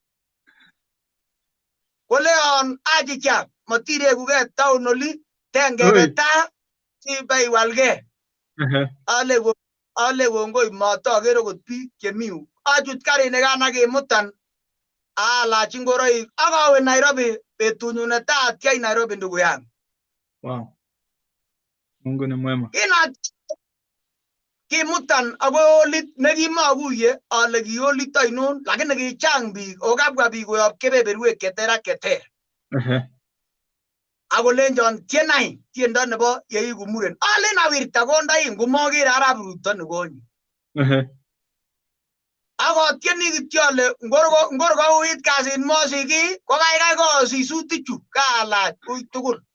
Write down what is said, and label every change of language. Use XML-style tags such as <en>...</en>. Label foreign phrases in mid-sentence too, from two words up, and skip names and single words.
<kln>koleon achicha matirekukei town oli tengebe taa sibeiwalgei ale kongoi matoker okot biik chemi yu achut karit nikan akemutan alach ngoroik akawe Nairobi betunyu netai atyai Nairobi</kln> <sw>ndugu yangu Mungu ni mwema</sw> <kln>kimutan ako olit nekimakuye ale ki olit ainon lakini kichang biik okabwa biik koyob kebeberwek cheter ak cheter akolenjon tienai tiendo nebo yeiku muren alen awirta kondain komaker arap Ruto nikonye akotieni kityo ale ngor kouit kasit mosiki ko kaikai kosisutichu kalach ui tugul</kln>